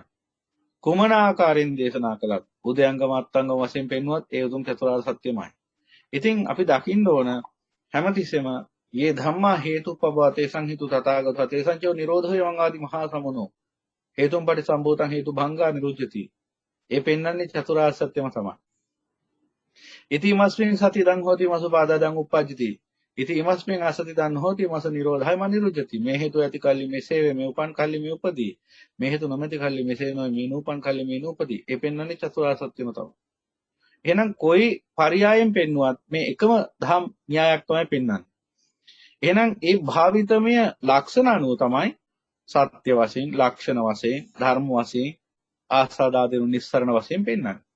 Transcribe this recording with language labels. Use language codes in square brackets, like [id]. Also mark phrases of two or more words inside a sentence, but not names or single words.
[si] කුමන ආකාරයෙන් දේශනා කළත් උදයංගම අත්ංගම වශයෙන් පෙන්වුවත් ඒ උතුම් චතුරාර්ය සත්‍යමයි. ඉතින් අපි දකින්න ඕන හැමතිස්සෙම [pi] යේ ධම්මා හේතුප්පවතේ සංහිතු තථාගතෝ තේසංචෝ නිරෝධෝ යං ආදි මහා සමනෝ හේතුම් පටිසම්භූතං හේතු භංගා නිරුච්චති. [si] ඒ පෙන්වන්නේ චතුරාර්ය සත්‍යම තමයි. [pi] ඉති ඉමස්මින් සති දං හෝති මසුපාදා දං උප්පජ්ජති. ඉති ඉමස්මින් අසති දං හෝති මස නිරෝධය මනිරුච්චති. [si] මේ හේතු ඇති කල්ලි මෙසේ වේ, මේ උපන් කල්ලි මේ උපදී. මේ හේතු නොමැති කල්ලි මෙසේ නොයි, මේ නූපන් කල්ලි මේ නූපදී. ඒ පෙන්වන්නේ චතුරාර්ය සත්‍යම තමයි. එහෙනම් කොයි පරයයන් පෙන්වුවත් මේ එකම ධම් න්‍යායක් තමයි පෙන්වන්නේ. එහෙනම් ඒ භාවිතමය ලක්ෂණ අනුව තමයි සත්‍ය වශයෙන්, ලක්ෂණ වශයෙන්, ධර්ම වශයෙන්, ආස්වාදාදීන නිස්සරණ වශයෙන් පෙන්වන්නේ.